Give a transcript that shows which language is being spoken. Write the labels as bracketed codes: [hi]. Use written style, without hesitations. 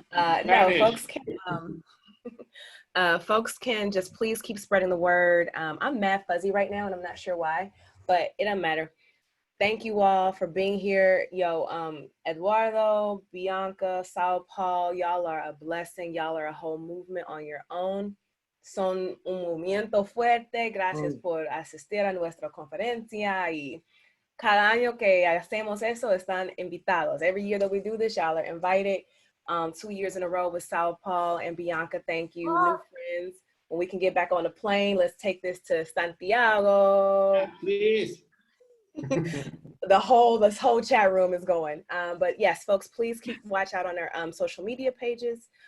[en] No, folks can just please keep spreading the word. I'm mad fuzzy right now, and I'm not sure why, but it doesn't matter. Thank you all for being here. Eduardo, Bianca, SaulPaul, y'all are a blessing. Y'all are a whole movement on your own. [es] Son un movimiento fuerte. Gracias por asistir a nuestra conferencia, y cada año que hacemos eso están invitados. [en] Every year that we do this, y'all are invited. 2 years in a row with SaulPaul and Bianca. Thank you. New friends. When we can get back on the plane, let's take this to Santiago. Yeah, please. This whole chat room is going. But yes, folks, please keep watch out on our social media pages.